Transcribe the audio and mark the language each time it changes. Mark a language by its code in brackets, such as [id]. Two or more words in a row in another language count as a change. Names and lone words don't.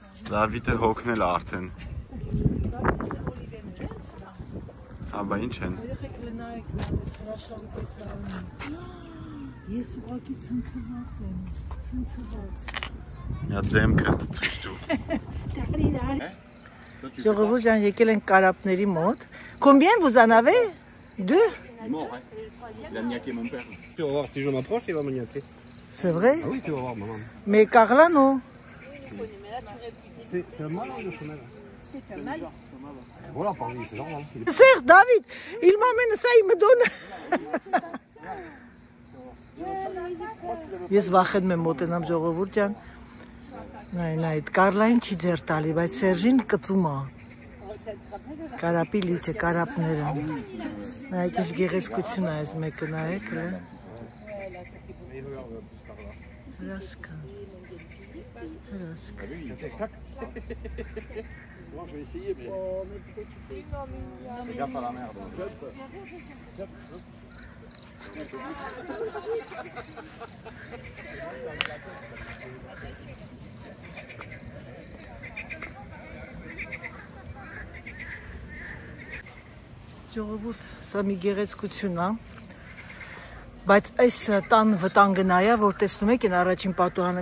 [hy] Դավիթը հոգնել է արդեն։ Աբա ինչ են։ Երեխեք լնայեք նատես հրաշալի տեսարանը։ Ես ուղղակի ցնցված եմ, ցնցված։ Նա դեմքը ցույց տու։ Ժողովուրդ ջան, եկել ենք կարապների մոտ։ [fr] Combien vous en avez? Deux? Mort, hein. Il a niaqué mon père. Tu vas voir, si je m'approche, il va me niaquer. C'est vrai? Ah oui, tu vas voir, maman. Mais Carla, non? C'est un mâle ou une femelle? C'est un mâle. Voilà, par c'est normal. Serge, David, il m'amène ça, il me donne. [hy] Ես վախենում եմ մոտենամ ժողովուրդ ջան։ Նայ, այդ Կարլային չի ձեր տալի, բայց Սերժին կծում է։ Կարապի լիճը, կարապները։ Նայեք ինչ գեղեցկություն է այս մեկը, նայեք։ Հրաշքա։ Հրաշքա։ [fr] Moi, je vais essayer, mais... Fais gaffe à la merde. [hy] Ժողովուրդ, սա մի գեղեցկություն է, բայց այս տան վտանգը նա է, որ տեսնում եք այն առաջին պատուհանը,